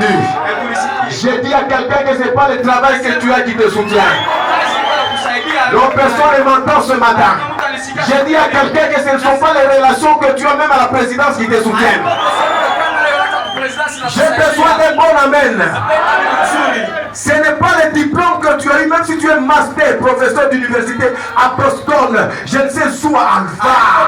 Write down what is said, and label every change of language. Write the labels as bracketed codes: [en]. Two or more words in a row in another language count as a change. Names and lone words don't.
[sw] Hebu nisikie. [fr] Je dis à quelqu'un que ce n'est pas le travail que tu as qui te soutient. [sw] Kazi inakusaidia. [fr] Donc personne ne m'entend ce matin. Je dis à quelqu'un que ce ne sont pas les relations que tu as même à la présidence qui te soutiennent. J'ai besoin d'un bon amen. Ce n'est pas le diplôme que tu as eu, même si tu es master, professeur d'université, apostole, je ne sais où, Alpha.